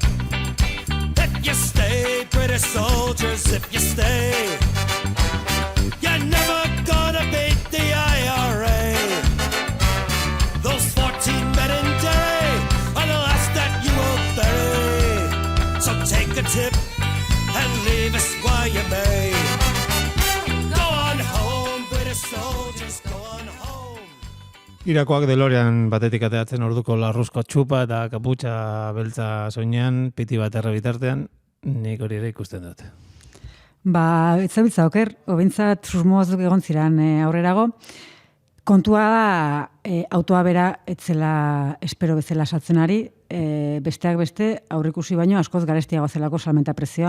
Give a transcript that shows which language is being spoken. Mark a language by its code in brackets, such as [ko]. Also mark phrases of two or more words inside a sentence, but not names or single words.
[en] If you stay, British soldiers, if you stay, you're never gonna beat the IRA. Those 14 men in Derry are the last that you will bury. So take a tip and leave us while you may. Go on home, British soldiers, go on home. [eu] Irakoak DeLorean batetik ateatzen orduko larruzko txupa eta kaputxa beltza soinean, piti bat errebitartean, nik hori ere ikusten dut. Ez zabiltza oker, obintzat susmoazuk egon ziren aurrerago. Kontua da, autoa bera etzela espero bezala saltzen ari, besteak beste aurrikusi baino askoz garestiago zelako salmenta prezioa.